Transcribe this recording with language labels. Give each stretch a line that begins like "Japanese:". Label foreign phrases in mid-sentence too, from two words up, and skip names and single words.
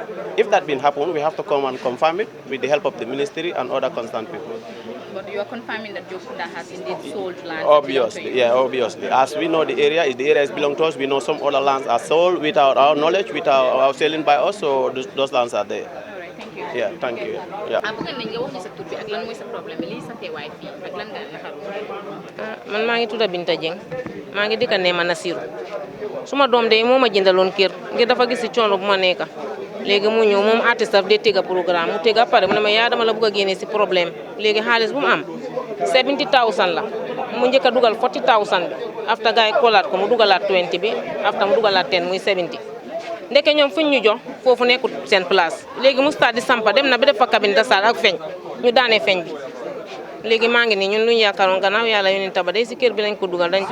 English: If that been happen, we have to come and confirm it with the help of the ministry and other concerned people. But you are confirming that Jokunda has indeed sold land? Obviously, yeah, obviously. As we know the area is belong to us, we know some other lands are sold without our knowledge, without our selling by us, so those lands are there. All right, thank you. Yeah, thank you. Yeah.
Wolof: Man maa ngi tudd Binta Jeng maa ngi dëkk Nema Nasiru suma doom de moo ma jëndaloon kër ngir dafa gis ci coono bu ma nekk léegi mu ñëw moom artiste daf dee tega programme mu tega pare mu ne ma yaa dama la bëgg a génne si problème léegi xaalis bu mu am 70,000 la mu njëkk a dugal 40,000 bi after gaay kolaat ko mu dugalaat 20 bi after mu dugalaat 10 muy 70 ndeke ñoom fuñ ñu jox foofu nekkul seen place léegi mu stade di sampa dem na ba def fa
French: cabine de salle
Wolof: ak feñ ñu daanee feñ bi léegi maa ngi nii ñun luñu yaakaaroon gannaaw yàlla yónni taba day si kër bi lañ ko dugal dañ